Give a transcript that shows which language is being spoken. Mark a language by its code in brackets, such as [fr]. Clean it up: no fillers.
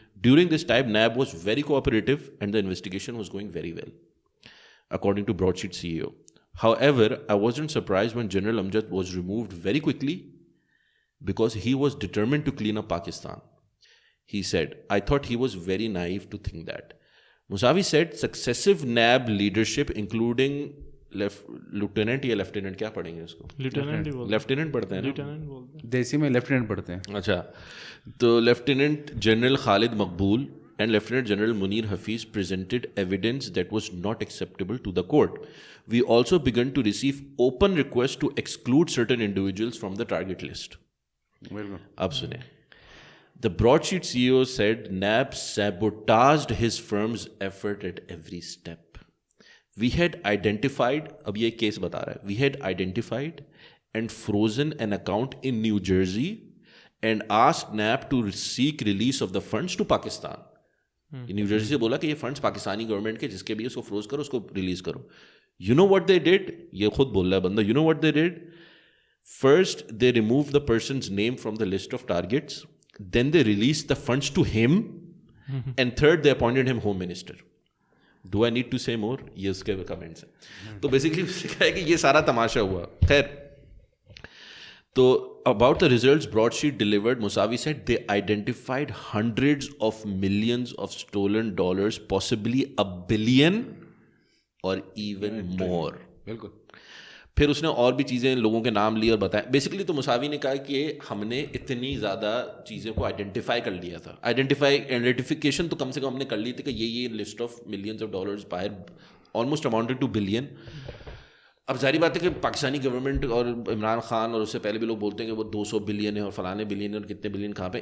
[en] During this time, NAB was very cooperative and the investigation was going very well, according to Broadsheet CEO. However, I wasn't surprised when General Amjad was removed very quickly because he was determined to clean up Pakistan. He said, I thought he was very naive to think that. Musavi said successive NAB leadership, including [ur] lieutenant یا lieutenant کیا پڑھیں گے اس کو, lieutenant پڑھتے ہیں نا دیسی میں, لیفٹیننٹ پڑھتے ہیں. اچھا, تو [en] Lieutenant general Khalid Maqbool and Lieutenant General Munir Hafiz presented evidence that was not acceptable to the court. We also began to receive open requests to exclude certain individuals from the target list. [ur] اب سنیں. [en] The Broadsheet CEO said NAB sabotaged his firm's effort at every step. We had identified, [ur] اب یہ case بتا رہا ہے, [en] we had identified and frozen an account in New Jersey and asked NAB to seek release of the funds to Pakistan. [ur] New Jersey سے بولا کہ یہ funds Pakistani government کے جس کے بھی اس کو فروز کرو, اس کو ریلیز کرو. [en] you know what they did, [ur] یہ خود بول رہا ہے بندہ, [en] You know what they did. First they remove the person's name from the list of targets, then they release the funds to him, and third they appointed him home minister. Do I need to say more, [ur] یہ اس کے comments ہیں. تو basically اس نے کہا ہے کہ یہ سارا تماشا ہوا. خیر, تو [en] about the results Broadsheet delivered, Musavi said they identified hundreds of millions of stolen dollars, possibly $1 billion or even more. [ur] بالکل. پھر اس نے اور بھی چیزیں لوگوں کے نام لیے اور بتائے. بیسکلی تو مساوی نے کہا کہ ہم نے اتنی زیادہ چیزوں کو آئیڈینٹیفائی کر لیا تھا. آئیڈینٹیفیکیشن تو کم سے کم ہم نے کر لی تھی کہ یہ [en] list of millions of dollars [ur] باہر [en] Almost amounted to billion. [ur] اب ظاہری بات ہے کہ پاکستانی گورنمنٹ اور عمران خان اور اس سے پہلے بھی لوگ بولتے ہیں کہ وہ 200 بلین ہے اور فلانے بلین ہے اور کتنے بلین کہاں پہ.